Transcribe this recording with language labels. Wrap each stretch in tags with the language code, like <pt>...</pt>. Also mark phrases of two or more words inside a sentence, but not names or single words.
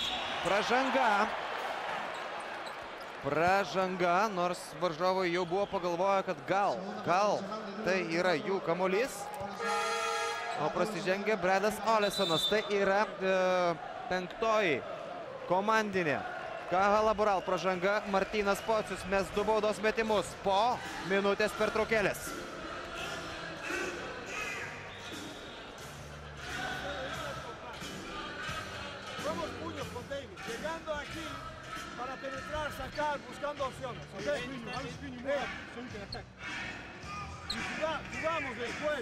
<lt>Pražanga, nors varžovai jau buvo pagalvoję, kad gal tai yra jų kamuolys. O prasižengia Bredas Olesonas. Tai yra 5. komandinė. Kaha Laboral pražanga, Martynas Pocius mes 2 baudos metimus po minutės pertraukėlės.</lt> <es>Llegando aquí para penetrar, sacar, buscando opciones. ¿Okay? Jugamos después.</es>